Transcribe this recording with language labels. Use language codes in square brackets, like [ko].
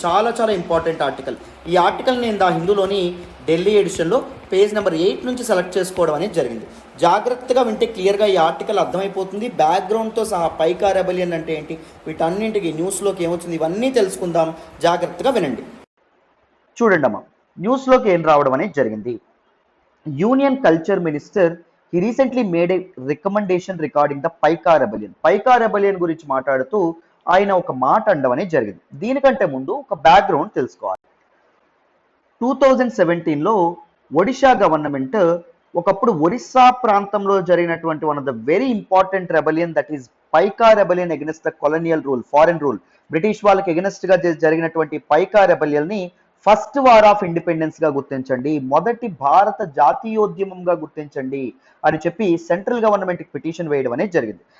[te] చాలా చాలా important article. ఈ ఆర్టికల్ నేను హిందూలోని ఢిల్లీ ఎడిషన్లో పేజ్ నెంబర్ 8 నుంచి సెలెక్ట్ చేసుకోవడం అనేది జరిగింది. జాగ్రత్తగా వింటే క్లియర్గా ఈ ఆర్టికల్ అర్థమైపోతుంది. బ్యాక్గ్రౌండ్తో సహా పైకా రెబలియన్ అంటే ఏంటి, వీటన్నింటికి న్యూస్లోకి ఏమొచ్చింది, ఇవన్నీ తెలుసుకుందాం. జాగ్రత్తగా వినండి. చూడండి అమ్మా, న్యూస్లోకి ఏం రావడం అనేది జరిగింది. [en] Union culture minister he recently made a recommendation regarding the Paika rebellion. [te] పైకా rebellion గురించి మాట్లాడుతూ ఆయన ఒక మాట అనడం అనేది జరిగింది. దీనికంటే ముందు ఒక బ్యాక్గ్రౌండ్ తెలుసుకోవాలి. 2017లో ఒడిషా గవర్నమెంట్ ఒకప్పుడు ఒరిస్సా ప్రాంతంలో జరిగినటువంటి [en] one of the very important rebellion, that is Paika rebellion against the colonial rule, foreign rule, [te] British వాళ్ళకి అగెన్స్ట్ గా జరిగినటువంటి పైకా రెబలియన్ ని ఫస్ట్ వార్ ఆఫ్ ఇండిపెండెన్స్ గా గుర్తించండి, మొదటి భారత జాతీయోద్యమంగా గుర్తించండి అని చెప్పి సెంట్రల్ గవర్నమెంట్ కి పిటిషన్ వేయడం అనేది జరిగింది.